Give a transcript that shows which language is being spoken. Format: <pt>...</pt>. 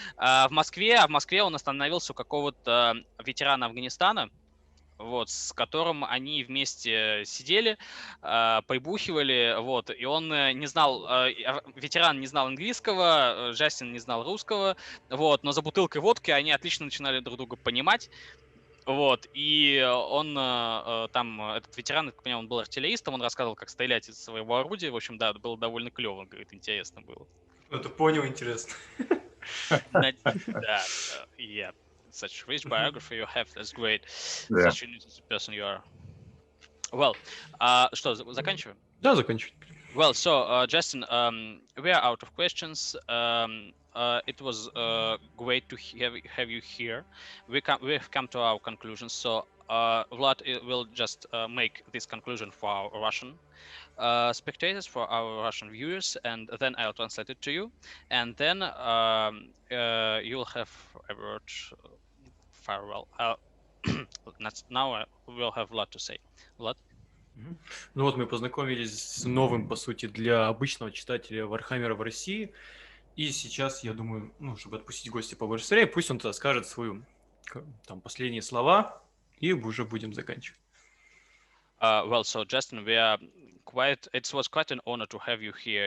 <ru>В Москве он остановился у какого-то ветерана Афганистана, вот, с которым они вместе сидели, поебухивали, вот, и он не знал, ветеран не знал английского, Джастин не знал русского, вот, но за бутылкой водки они отлично начинали друг друга понимать, вот, и он там, этот ветеран, я понимаю, он был артиллеристом, он рассказывал, как стрелять из своего орудия, в общем, да, это было довольно клево, он говорит, интересно было. Это понял, интересно. Да,</ru> <en>yeah. Such rich biography you have, that's great. Yeah. Such an interesting person you are. Well,</en> <ru>что, заканчиваем? Да, заканчиваем.</ru> <en>Well, so, Justin, we are out of questions. It was great to have you here. We have come to our conclusion. So, Vlad will just make this conclusion for our Russian spectators, for our Russian viewers, and then I'll translate it to you. And then you'll have a word farewell. Now we'll have Vlad to say. Vlad?</en> <ru>Ну вот мы познакомились с новым, по сути, для обычного читателя Warhammer в России. И сейчас, я думаю, чтобы отпустить гостя побыстрее, пусть он тогда скажет свои там последние слова, и уже будем заканчивать.</ru> <en>Well, so Justin, it was quite an honor to have you here.</en>